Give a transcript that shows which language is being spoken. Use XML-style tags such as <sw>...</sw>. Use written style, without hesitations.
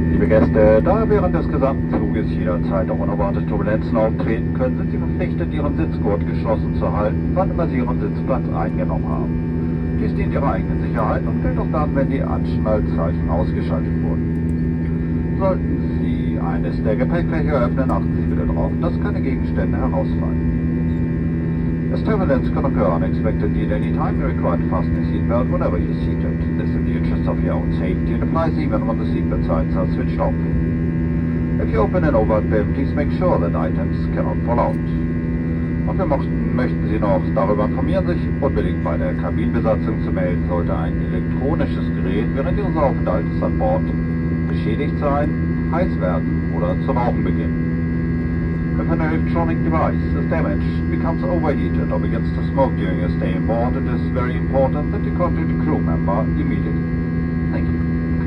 <de>Gäste, da während des gesamten Fluges jederzeit auch unerwartete Turbulenzen auftreten können, sind Sie verpflichtet, Ihren Sitzgurt geschlossen zu halten, wann immer Sie Ihren Sitzplatz eingenommen haben. Dies dient Ihrer eigenen Sicherheit und gilt auch dann, wenn die Anschnallzeichen ausgeschaltet wurden. Sollten Sie eines der Gepäckfächer öffnen, achten Sie bitte darauf, dass keine Gegenstände herausfallen.</de> <en>As turbulence can occur unexpectedly at any time, you're required to fasten your seatbelt whenever you're seated. This is in the interest of your own safety and applies even when the seatbelt signs are switched off. If you open an overt bin, please make sure that items cannot fall out.</en> <de>Und wir möchten Sie noch darüber informieren, sich unbedingt bei der Kabinenbesatzung zu melden, sollte ein elektronisches Gerät während Ihres Aufenthaltes an Bord beschädigt sein, heiß werden oder zu rauchen beginnen.</de> <en>If an electronic device is damaged, becomes overheated or begins to smoke during your stay on board, it is very important that you contact a crew member immediately. Thank you.</en>